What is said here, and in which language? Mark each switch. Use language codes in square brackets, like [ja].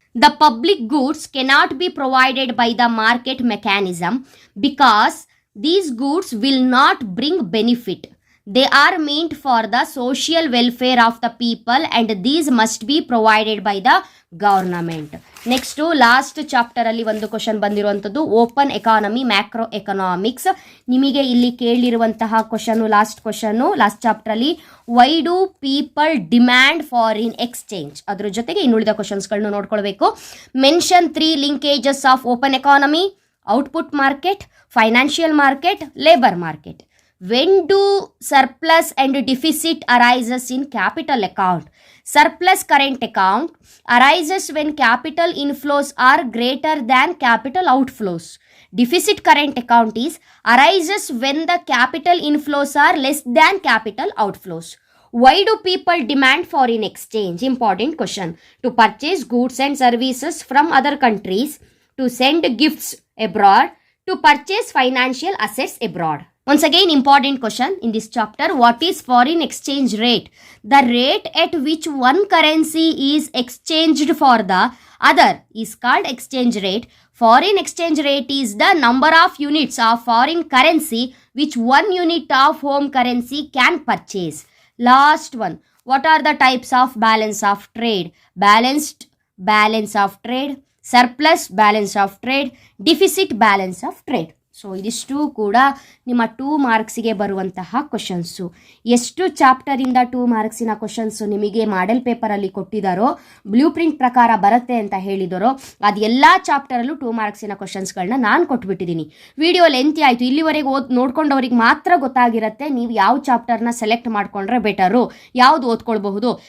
[en] The public goods cannot be provided by the market mechanism because these goods will not bring benefit. They are meant for the social welfare of the people and these must be provided by the government. [kn] Next last chapter ಅಲ್ಲಿ ಒಂದು question ಬಂದಿರುವಂಥದ್ದು open economy, macro economics. ನಿಮಗೆ ಇಲ್ಲಿ ಕೇಳಿರುವಂತಹ question, last chapter ಅಲ್ಲಿ [en] why do people demand foreign exchange, [kn] ಅದ್ರ ಜೊತೆಗೆ ಇನ್ನುಳಿದ ಕ್ವಶನ್ಸ್ಗಳನ್ನು ನೋಡ್ಕೊಳ್ಬೇಕು. [en] Mention 3 linkages of open economy, output market, financial market, labour market. When do surplus and deficit arises in capital account? Surplus current account arises when capital inflows are greater than capital outflows. Deficit current account arises when the capital inflows are less than capital outflows. Why do people demand foreign exchange? Important question. To purchase goods and services from other countries, to send gifts abroad, to purchase financial assets abroad. Once again, important question in this chapter. What is foreign exchange rate? The rate at which one currency is exchanged for the other is called exchange rate. Foreign exchange rate is the number of units of foreign currency which one unit of home currency can purchase. Last one. What are the types of balance of trade? Balanced balance of trade, surplus balance of trade, deficit balance of trade. [kn] So ಇದಿಷ್ಟು ಕೂಡ ನಿಮ್ಮ 2 ಮಾರ್ಕ್ಸಿಗೆ ಬರುವಂತಹ questions. ಎಷ್ಟು ಚಾಪ್ಟರಿಂದ 2 ಮಾರ್ಕ್ಸಿನ questions ನಿಮಗೆ model ಪೇಪರಲ್ಲಿ ಕೊಟ್ಟಿದ್ದಾರೋ, blue print ಪ್ರಕಾರ ಬರುತ್ತೆ ಅಂತ ಹೇಳಿದರೋ, ಅದು ಎಲ್ಲ ಚಾಪ್ಟರಲ್ಲೂ 2 ಮಾರ್ಕ್ಸಿನ ಕ್ವಶನ್ಸ್ಗಳನ್ನ ನಾನು ಕೊಟ್ಬಿಟ್ಟಿದ್ದೀನಿ. ವಿಡಿಯೋ ಲೆಂತಿ ಆಯಿತು, ಇಲ್ಲಿವರೆಗೆ ನೋಡ್ಕೊಂಡವ್ರಿಗೆ ಮಾತ್ರ ಗೊತ್ತಾಗಿರುತ್ತೆ ನೀವು ಯಾವ ಚಾಪ್ಟರ್ನ ಸೆಲೆಕ್ಟ್ ಮಾಡ್ಕೊಂಡ್ರೆ ಬೆಟರು, ಯಾವ್ದು ಓದ್ಕೊಳ್ಬಹುದು.